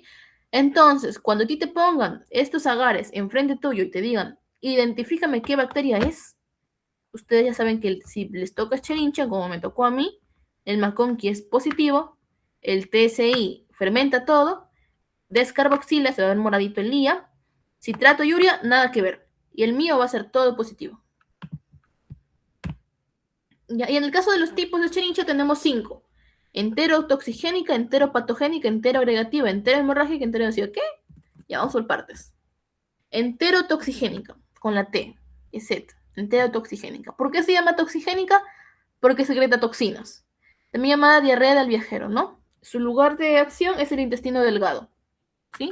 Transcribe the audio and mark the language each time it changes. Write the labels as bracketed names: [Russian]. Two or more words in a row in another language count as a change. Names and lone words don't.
[Spanish] Entonces, cuando a ti te pongan estos agares enfrente tuyo y te digan, identifícame qué bacteria es, ustedes ya saben que si les toca Escherichia, como me tocó a mí, el McConkey es positivo, el TSI fermenta todo, descarboxila, se va a ver moradito el LIA, citrato y urea, nada que ver. Y el mío va a ser todo positivo. Ya, y en el caso de los tipos de Escherichia tenemos 5. Enterotoxigénica, enteropatogénica, enteroagregativa, enterohemorrágica, enteroinvasiva. ¿Qué? Ya, vamos por partes. Enterotoxigénica, con la T, es Z, enterotoxigénica. ¿Por qué se llama toxigénica? Porque secreta toxinas. También llamada diarrea del viajero, ¿no? Su lugar de acción es el intestino delgado, ¿sí?